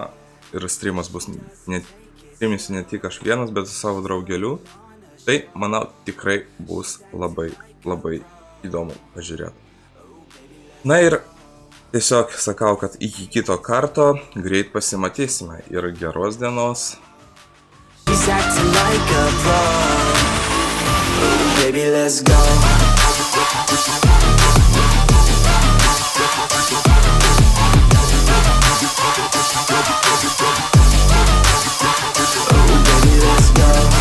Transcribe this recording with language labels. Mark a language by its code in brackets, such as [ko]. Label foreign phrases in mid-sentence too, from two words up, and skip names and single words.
[lt] Ir streamas bus streamisiu ne tik aš vienas, bet su savo draugeliu. Tai manau tikrai bus labai įdomu pažiūrėti. Na ir tiesiog sakau, kad iki kito karto greit pasimatysime ir geros dienos. [en] He's acting like a pro. Baby, let's go. Baby, let's go.